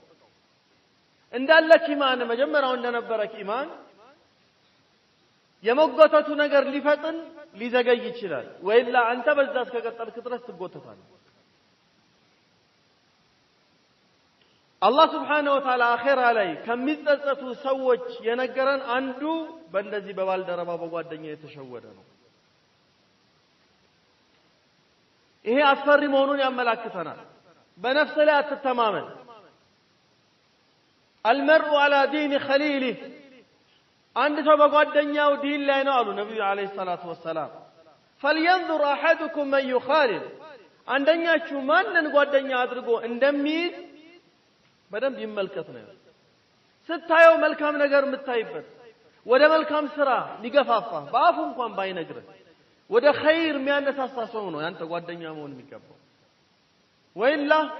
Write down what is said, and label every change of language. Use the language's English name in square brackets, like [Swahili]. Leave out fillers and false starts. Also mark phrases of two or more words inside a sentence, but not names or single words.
[Amharic] እንዳለክ ኢማን መጀመሪያው እንደነበረክ ኢማን የመጎተቱ ነገር ሊፈጥን ሊዘገይ ይችላል ወይላ አንተ በዛ እስከቀጠልክ ድረስ ትጎተታለህ አላህ [Arabic] سبحانه وتعالى [Amharic] አኺራ ላይ ከሚጸጸቱ ሰዎች የነገረን አንዱ በእንደዚህ በባልደረባ በጓደኛ የተሸወደ ነው ይሄ አስፈሪ መሆኑን ያመላክተናል። በነፍስ ላይ አትተማመን። [Arabic] المرء على دين خليله [Amharic] አንድ ሰው በጓደኛው ዲን ላይ ነው አሉ ነብዩ [Arabic] عليه الصلاة والسلام። فلينظر احدكم من يخالل [Amharic] አንደኛችሁ ማንን ጓደኛ አድርጎ እንደሚይዝ በደንብ ይመልከት ነው። ስታየው መልካም ነገር የምታይበት ወደ መልካም ስራ ሊገፋፋ በአፉ እንኳን ባይነግርህ ወደ ኸይር የሚያነሳሳ ሰው ነው ያንተ ጓደኛ መሆን የሚገባው። ወይላ